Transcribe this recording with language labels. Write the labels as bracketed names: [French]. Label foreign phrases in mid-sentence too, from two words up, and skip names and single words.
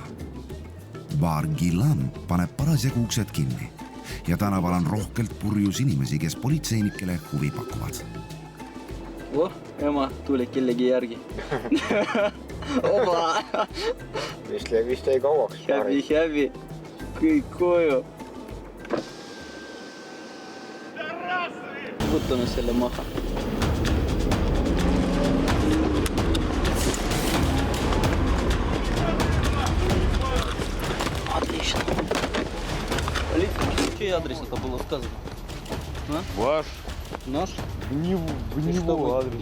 [Estonian] Baar Gilan paneb parasjagu uksed kinni ja tänaval on rohkelt purjus inimesi, kes politseinikele huvi pakuvad. Ema tuli kellegi järgi. Oba! Vist jäi kauaks. Häbi. Kõik koju. Võtame selle maha. [Russian] Отлично. Чей адрес это было сказано? Ваш. Наш? В него адрес.